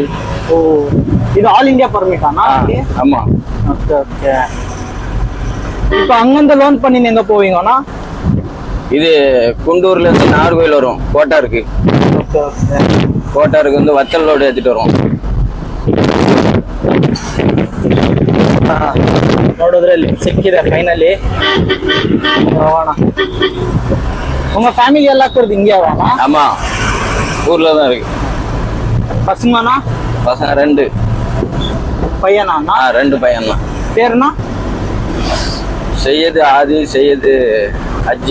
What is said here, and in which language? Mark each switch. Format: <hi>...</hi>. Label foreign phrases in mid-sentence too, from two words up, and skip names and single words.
<ta>ஓ, இது ஆல் இந்தியா பர்மிட்டானா? ஆமா. ஓகே. இப்போ அங்கிருந்து லோன் பண்ணி எங்க போவீங்கன்னா? இது குண்டூர்ல இருந்து நாகர்கோயில் வரும், கோட்டாருக்கு. கோட்டாருக்கு வந்து வத்தல் லோடு ஏற்றிட்டு வரும்.</ta> <kn>ನೋಡಿದ್ರೆ ಸಿಕ್ಕಿದೆ ಫೈನಲಿ.</kn> <ta>உங்க ஃபேமிலி எல்லாம் இருக்கிறது இங்கே ஆவானா? ஆமா, ஊர்ல தான் இருக்கு. பசங்கண்ணா? பசங்க 2 பையனா? 2 பையன் தான். பேருண்ணா? சையது ஆதி, சையது அஜி.</ta>